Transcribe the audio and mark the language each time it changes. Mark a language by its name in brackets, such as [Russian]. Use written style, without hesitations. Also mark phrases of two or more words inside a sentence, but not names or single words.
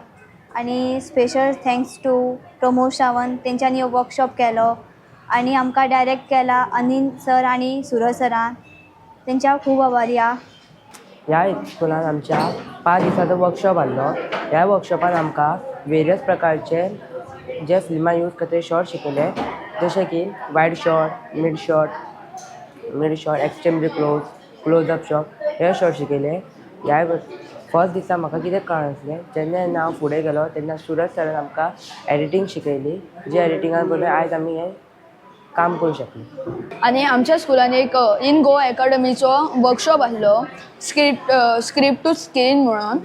[Konkani] आनी [English] special thanks to [Konkani] प्रमोद सावंत, तेंच्यांनी हो वर्कशॉप केलो आनी आमकां डायरेक्ट केला अनिल सर आनी सुरज सरान. तेंच्या खूब आभारी आहा. ह्या स्कुलान आमच्या 5 दिसाचो वर्कशॉप आसलो. ह्या वर्कशॉपान आमकां वेरियस प्रकारचे जे फिल्मां यूज करता शॉर्ट शिकयले, जशे की [English] wide shot, mid shot, extremely close up shot, [Konkani] हे शॉर्ट शिकयले. ह्या फर्स्ट दिसा म्हाका कितें कळनासलें, जेन्ना हांव फुडें गेलो तेन्ना सुरज सरान आमकां एडिटींग शिकयली, जे एडिटिंगान बरोबर आयज आमी हें काम करूं शकले. आनी आमच्या स्कुलान एक इन गोवा अकॅडमीचो वर्कशॉप आसलो, स्क्रिप्ट टू स्क्रीन म्हणून.